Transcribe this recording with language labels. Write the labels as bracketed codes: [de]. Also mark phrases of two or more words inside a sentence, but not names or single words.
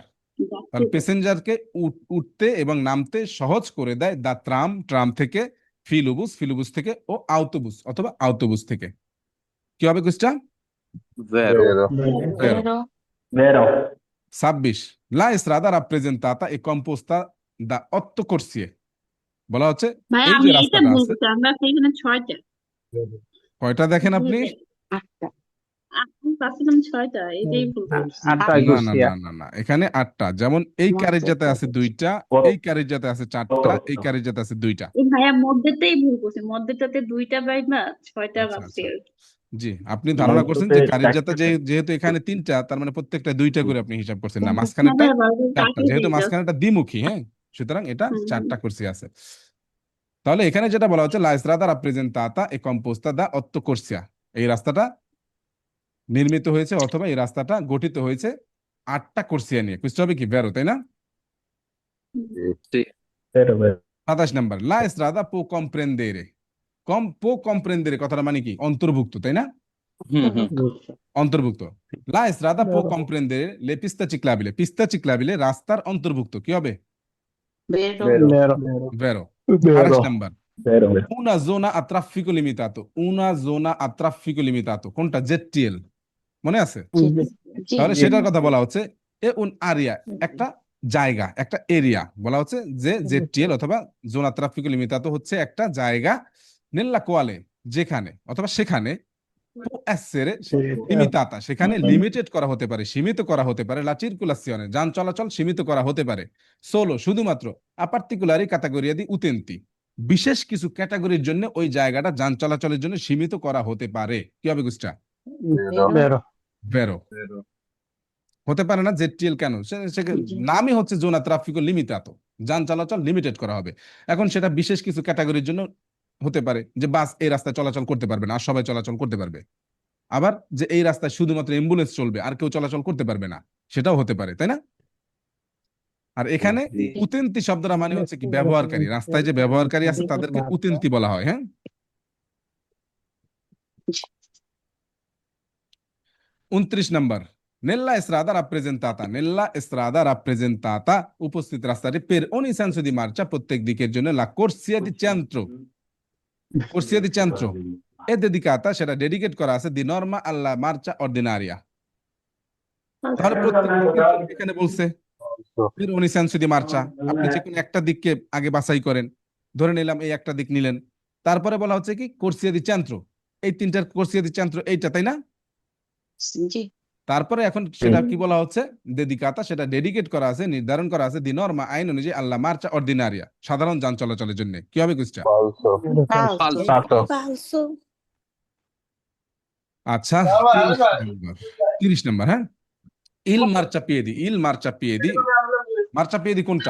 [bn] তাহলে প্যাসেঞ্জারকে উঠতে এবং নামতে সহজ করে দেয় [it] da tram, [bn] ট্রাম থেকে, ফিলুবুস, ফিলুবুস থেকে, ও আউটোবুস অথবা আউটোবুস থেকে। কি হবে কুইজটা? বেরো। [it] 26, la strada rappresentata è composta da otto corsie. [bn] বলা হচ্ছে ভাইয়া এই আমি যে এটা রাস্তাটা আছে, বলতে চাই, আমরা এখানে 6টা। কয়টা দেখেন আপনি? 8টা। পাচ্ছিলাম 6টা, এটাই ভুল করছি। আটটাই না করছি না না না না, এখানে 8টা। যেমন এই কারিজাতে আছে 2টা, এই কারিজাতে আছে 4টা, এই কারিজাতে আছে 2টা। এই ভাইয়া মধ্যেটাই ভুল করছি, মধ্যটাতে 2টা বাইবা 6টা আচ্ছা বাজছে। আচ্ছা, জি, আপনি ধারণা করছেন যে কারিজাতে যেহেতু এখানে 3টা, তার মানে প্রত্যেকটা 2টা করে আপনি হিসাব করছেন। না, না মাঝখানেরটা ভাইয়া, বারবার 4টা, কাটিয়ে যেহেতু দিই just। মাঝখানেরটা দ্বিমুখী, হ্যাঁ, সুতরাং এটা হুম, 4টা কুরসি আছে। তাহলে এখানে যেটা বলা হচ্ছে [it] la strada rappresentata è composta da 8 corsia, [bn] এই রাস্তাটা নির্মিত হয়েছে অথবা এই রাস্তাটা গঠিত হয়েছে 8টা কোর্সিয়া নিয়ে। বুঝতে হবে কি ভেরো, তাই না? জি। 27 নাম্বার, [it] la strada può comprendere, può comprendere [bn] কথাটা মানে কি? অন্তর্ভুক্ত, তাই না? অন্তর্ভুক্ত। [it] la strada può comprendere le piste ciclabili, pista ciclabile [bn] রাস্তার অন্তর্ভুক্ত। কি হবে? ভেরো। 28 নাম্বার, [it] una zona a traffico limitato, una zona a traffico limitato কোনটা? [bn] ZTL, মনে আছে? তাহলে সেটার কথা বলা হচ্ছে [it] è un'area, [bn] একটা জায়গা, একটা এরিয়া বলা হচ্ছে যে ZTL অথবা [it] zona traffico limitato [bn] হচ্ছে একটা জায়গা, [it] nella quale [bn] যেখানে অথবা সেখানে, [it] può essere limitata [bn] সেখানে লিমিটেড করা হতে পারে, সীমিত করা হতে পারে, [it] la circolazione [bn] যান চলাচল সীমিত করা হতে পারে, solo শুধুমাত্র [it] a particolari categoria di utenti [bn] বিশেষ কিছু ক্যাটাগরির জন্য ওই জায়গাটা যান চলাচলের জন্য সীমিত করা হতে পারে। কি হবে গুস্টা? ভেরো। হতে পারে না ZTL কেন? নামই হচ্ছে [it] zona traffico limitato, [bn] যান চলাচল লিমিটেড করা হবে। এখন সেটা বিশেষ কিছু ক্যাটাগরির জন্য হতে পারে, যে বাস এই রাস্তায় চলাচল করতে পারবে না, আর সবাই চলাচল করতে পারবে। আবার যে এই রাস্তায় শুধুমাত্র অ্যাম্বুলেন্স চলবে, আর কেউ চলাচল করতে পারবে না, সেটাও হতে পারে, তাই না? আর এখানে উতেন্তি শব্দটা মানে হচ্ছে কি? ব্যবহারকারী। রাস্তায় যে ব্যবহারকারী আছে তাদেরকে উতেন্তি বলা হয়। হ্যাঁ, 29 নাম্বার, [it] Nella strada rappresentata, nella strada rappresentata [bn] উপস্থিত রাস্তাটি [it] per ogni senso di marcia [bn] প্রত্যেক দিকের জন্য [it] la corsia di centro, corsia di centro è dedicata, [bn] সেটা ডেডিকেট করা আছে [it] di norma alla marcia ordinaria। [bn] তাহলে প্রত্যেক দিকের জন্য এখানে বলছে [it] per ogni senso di marcia, [bn] আপনি যে কোনো একটা দিককে আগে বাছাই করেন, ধরে নিলাম এই একটা দিক নিলেন, তারপরে বলা হচ্ছে কি [it] corsia di centro, [bn] এই তিনটার [it] corsia di centro [bn] এইটা, তাই না? তারপরে এখন সেটা কি বলা হচ্ছে? ডেডিকাতা, সেটা ডেডিকেট করা আছে, নির্ধারণ করা আছে [it] di norma [bn] আইন অনুযায়ী [it] alla marcia ordinaria, [bn] সাধারণ যান চলাচলের জন্য। কি হবে কুস্টা? falso, আচ্ছা, 30 নম্বর, হ্যাঁ, [it] il marciapiede, il marciapiede, marciapiede [bn] কোনটা?